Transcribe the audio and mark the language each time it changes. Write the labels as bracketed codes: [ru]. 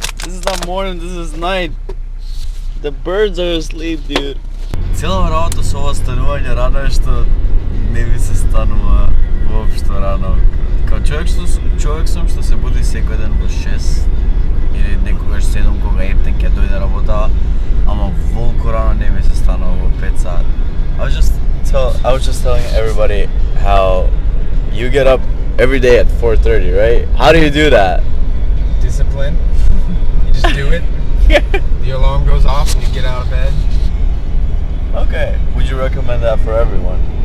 [en] This is not morning, this is night. The birds are asleep, dude. [mk] Цела работа со ова станување рано е што не ми се станува воопшто рано. Као човек сум што се буди секој ден во 6 или некогаш 7 кога ептен ќе дојде работа, ама волку рано не ми се станува во 5 сат. [en] I was just telling everybody how you get up every day at 4:30, right? How do you do that? Discipline. You just do it. The alarm goes off and you get out of bed. Okay. Would you recommend that for everyone?